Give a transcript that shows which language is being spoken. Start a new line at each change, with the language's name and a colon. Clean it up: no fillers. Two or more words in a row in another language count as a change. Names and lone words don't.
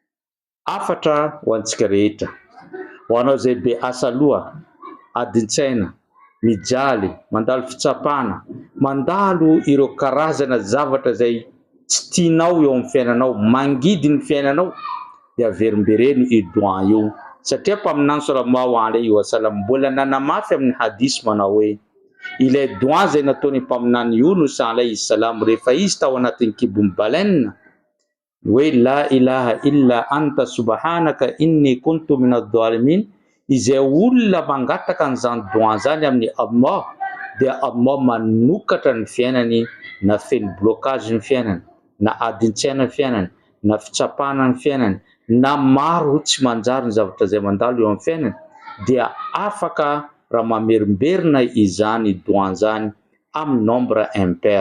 Malagasy: Afatra ho antsika rehetra, ho anao izay be asaloha, adin-tsaina, mijaly, mandalo fitsapana, mandalo ireo karazana zavatra izay tsy tianao eo amin'ny fiainanao, mangidy ny fiainanao, dia averimbereno io doa io satria mpaminany
Arabic: صلى الله عليه وسلم
Malagasy: mbola nanamafy amin'ny hadisy manao hoe ilay doa izay nataony mpaminany Yunus
Arabic: عليه السلام
Malagasy: rehefa izy tao anatin'ny kibon'ny baleine hoe
Arabic: لا إله إلا أنت سبحانك إني كنت من الظالمين,
Malagasy: izay olona mangataka an'izany doa izany amin'ny Allah dia Allah manokatra ny fiainany na feno blocage ny fiainany, na adin-tsaina ny fiainany, na fitsapana ny fiainany, na maro tsy manjary ny zavatra izay mandalo eo amin'ny fiainany, dia afaka raha mamerimberina izany doa izany amin'ny
French: nombre impair.